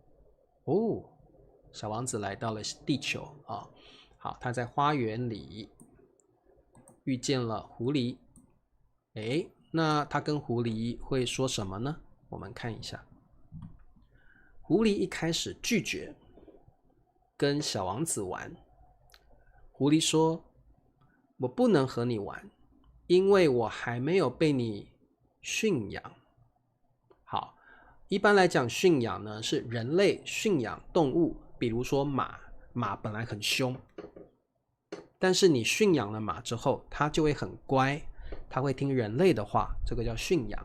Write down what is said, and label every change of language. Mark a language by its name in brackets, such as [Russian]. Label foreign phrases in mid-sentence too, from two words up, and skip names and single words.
[Chinese] 小王子來到了地球啊，好，他在花園裡遇見了狐狸。那他跟狐狸會說什麼呢？我們看一下。狐狸一開始拒絕跟小王子玩。狐狸說：“我不能和你玩，因為我還沒有被你馴養。” 好，一般來講，馴養呢是人類馴養動物，比如說馬，馬本來很凶，但是你馴養了馬之後，它就會很乖，它會聽人類的話，這個叫馴養。